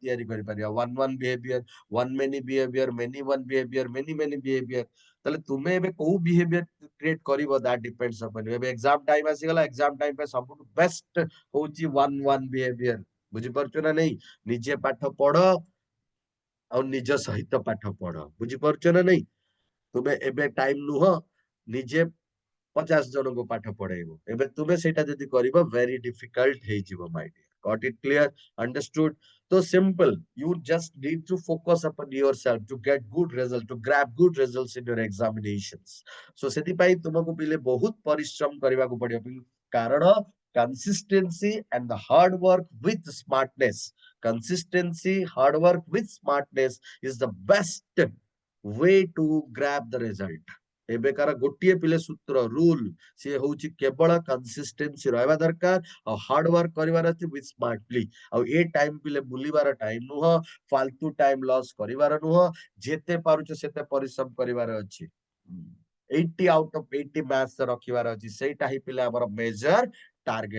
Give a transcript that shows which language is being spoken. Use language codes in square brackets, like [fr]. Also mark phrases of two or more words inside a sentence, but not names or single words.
[or] ତିଆରି କରିପାରିବା [en] one behavior one many behavior many one behavior many behavior [or] ତାହେଲେ ତୁମେ ଏବେ କୋଉ ବିହେଭିୟର କ୍ରିଏଟ କରିବ [en] that depends upon [or] ଏବେ [en] exam time [or] ଆସିଗଲା [en] exam time [or] ପାଇଁ ସବୁଠୁ ବେଷ୍ଟ ହଉଛି [en] one behavior [or] ବୁଝିପାରୁଛ ନା ନାଇଁ ନିଜେ ପାଠ ପଢ ଆଉ ନିଜ ସହିତ ପାଠ ପଢ ବୁଝିପାରୁଛ ନା ନାଇଁ ତୁମେ ଏବେ ଟାଇମ ନୁହଁ ନିଜେ 50 ଜଣଙ୍କୁ ପାଠ ପଢେଇବ। ଏବେ ତୁମେ ସେଇଟା ଯଦି କରିବ [en] very difficult ହେଇଯିବ my dear. Got it clear? Understood? So simple. You just need to focus upon yourself to get good result, to grab good results in your examinations. [or] So ସେଥିପାଇଁ ତୁମକୁ ପିଲେ ବହୁତ ପରିଶ୍ରମ କରିବାକୁ ପଡିବ କାରଣ [en] consistency and the hard work with smartness. Consistency, hard work with smartness is the best way to grab the result. [or] ଏବେକାର ଗୋଟିଏ ପିଲେ ସୂତ୍ର ରୁଲ ସିଏ ହଉଛି କେବଳ କନସିଷ୍ଟେନ୍ସି ରହିବା ଦରକାର ଆଉ [en] hard work [or] କରିବାର ଅଛି [en] with smartly. [or] ଆଉ ଏ ଟାଇମ ପିଲେ ବୁଲିବାର ଟାଇମ ନୁହଁ, ଫାଲତୁ [en] time loss [or] କରିବାର ନୁହଁ, ଯେତେ ପାରୁଛ ସେତେ ପରିଶ୍ରମ କରିବାର ଅଛି। 80 [en] out of [or] 80 ମ୍ୟାଥ୍ସ ରଖିବାର ଅଛି, ସେଇଟା ହିଁ ପିଲେ ଆମର [en] major target.